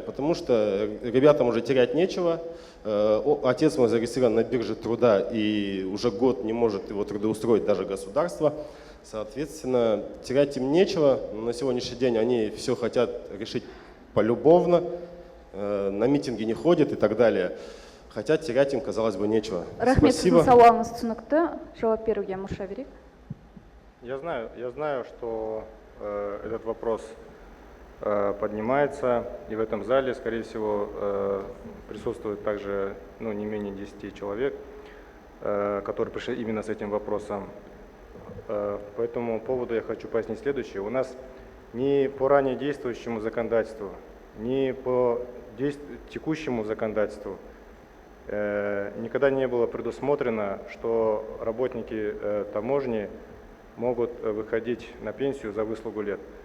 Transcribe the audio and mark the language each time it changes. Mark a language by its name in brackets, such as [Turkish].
[Russian] Потому что ребятам уже терять нечего. Отец мой зарегистрирован на бирже труда и уже год не может его трудоустроить даже государство. Соответственно, терять им нечего. На сегодняшний день они все хотят решить полюбовно, на митинги не ходят и так далее. Хотя терять им, казалось бы, нечего. [Kazakh] Рахмет, [Russian] Спасибо. [Kazakh] сіздің сауалыңыз түсінікті. Жауап беруге мұрша берейік. [Russian] Я знаю, что этот вопрос поднимается, и в этом зале, скорее всего, присутствует также не менее 10 человек, которые пришли именно с этим вопросом. По этому поводу я хочу пояснить следующее. У нас ни по ранее действующему законодательству, ни по текущему законодательству никогда не было предусмотрено, что работники таможни могут выходить на пенсию за выслугу лет.